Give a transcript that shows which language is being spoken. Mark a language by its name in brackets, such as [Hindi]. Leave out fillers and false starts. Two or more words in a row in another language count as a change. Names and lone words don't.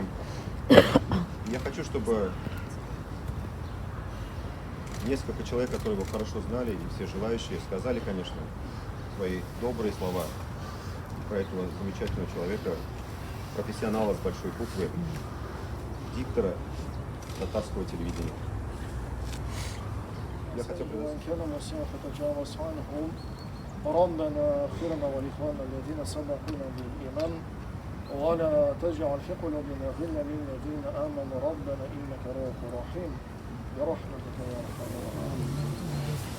[Russian] Я хочу, чтобы несколько человек, которые его хорошо знали, и все желающие, сказали, конечно, свои добрые слова про этого замечательного человека, профессионала с большой буквы, диктора татарского телевидения. Я хотел [Arabic] ربنا اغفر لنا ولإخواننا الذين سبقونا بالإيمان ولا تجعل في قلوبنا غلا للذين آمنوا ربنا إنك رؤوف رحيم برحمتك يا أرحم الراحمين.